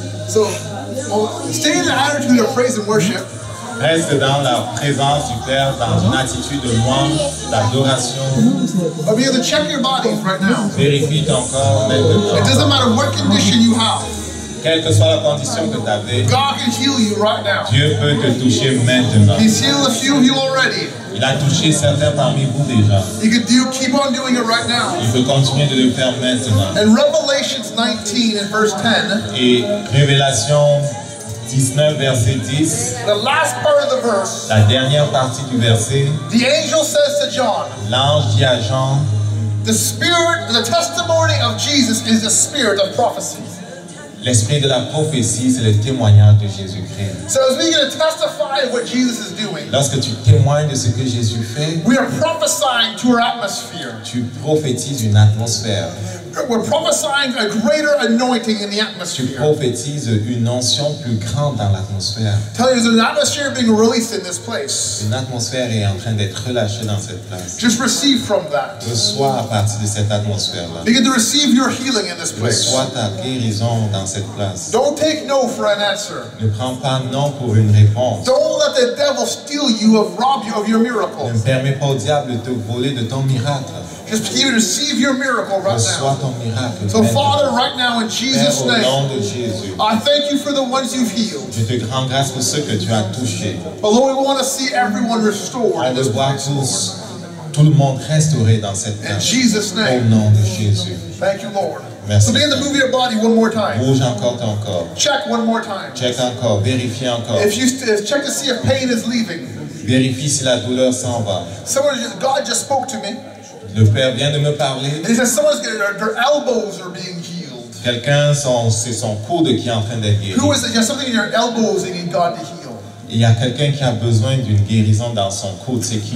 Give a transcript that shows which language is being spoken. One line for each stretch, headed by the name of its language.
English: So, stay in the attitude of praise and worship.
French: Reste dans la présence du Père, dans une attitude de louange, d'adoration.
English: But be able to check your bodies right now.
French: Vérifie ton corps
English: It
French: maintenant.
English: doesn't matter what condition you have.
French: Quelle que soit la condition que tu avais,
English: God can heal you right now.
French: Dieu peut te toucher maintenant.
English: He's healed a few of you already.
French: Il a touché certains parmi vous déjà.
English: You can keep on doing it right now.
French: Il peut continuer de le faire maintenant.
English: In Revelations 19 and verse 10,
French: Et Révélation 19, verset 10,
English: the last part of the verse,
French: la dernière partie du verset,
English: the angel says to John,
French: l'ange dit à Jean,
English: the testimony of Jesus is the spirit of prophecy.
French: l'esprit de la prophétie, c'est le témoignage de Jésus-Christ.
English: So as we get to testify of what Jesus is doing,
French: Lorsque tu témoignes de ce que Jésus fait,
English: we are prophesying to our atmosphere.
French: tu prophétises une atmosphère.
English: We're prophesying a greater anointing in the
French: Tu
English: atmosphere.
French: prophétises une onction plus grande dans l'atmosphère.
English: Tell you, there's an atmosphere being released in this place.
French: Une atmosphère est en train d'être relâchée dans cette place.
English: Just receive from that.
French: Reçois à partir de cette atmosphère-là.
English: Begin to receive your healing in this place.
French: Reçois ta guérison dans cette place.
English: Don't take no for an answer.
French: Ne prends pas non pour une réponse.
English: Don't let the devil steal you rob you of your miracle.
French: Ne permets pas au diable de te voler de ton miracle.
English: Just begin to receive your miracle right
French: Reçois
English: now.
French: ton miracle.
English: So Father, right now in Jesus'
French: Père, au nom
English: name,
French: de Jésus,
English: I thank you for the ones you've healed.
French: je te rends grâce pour ceux que tu as touchés.
English: But Lord, we want to see everyone restored
French: On
English: in
French: veut
English: this
French: voir
English: place,
French: tous
English: Lord.
French: tout le monde restauré dans cette
English: In
French: tâche.
English: Jesus'
French: Au
English: name.
French: nom de Jésus.
English: Thank you, Lord.
French: Merci.
English: So begin to move your body one more time.
French: Bouge encore ton corps.
English: Check one more time.
French: Check encore. Vérifie encore.
English: Check to see if pain is leaving.
French: Vérifie si la douleur s'en va.
English: God just spoke to me.
French: Le Père vient de me parler.
English: And he says their elbows are being healed.
French: Quelqu'un, c'est son coude qui est en train d'être guéri.
English: Who is it? You have something in your elbows that you need God to heal.
French: Il y a quelqu'un qui a besoin d'une guérison dans son coude. C'est qui?